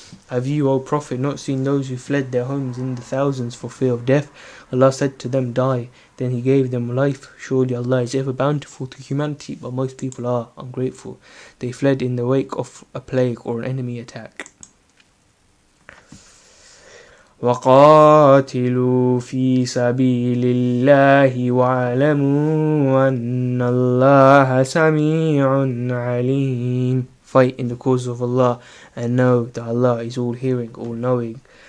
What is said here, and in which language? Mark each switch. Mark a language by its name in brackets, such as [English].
[English] Have you, O Prophet, not seen those who fled their homes in the thousands for fear of death? Allah said to them, die. Then He gave them life. Surely Allah is ever bountiful to humanity, but most people are ungrateful. They fled in the wake of a plague or an enemy attack. [Arabic] وقاتلوا في سبيل الله واعلموا أن الله سميع عليم. [English] Fight in the cause of Allah and know that Allah is all hearing, all knowing.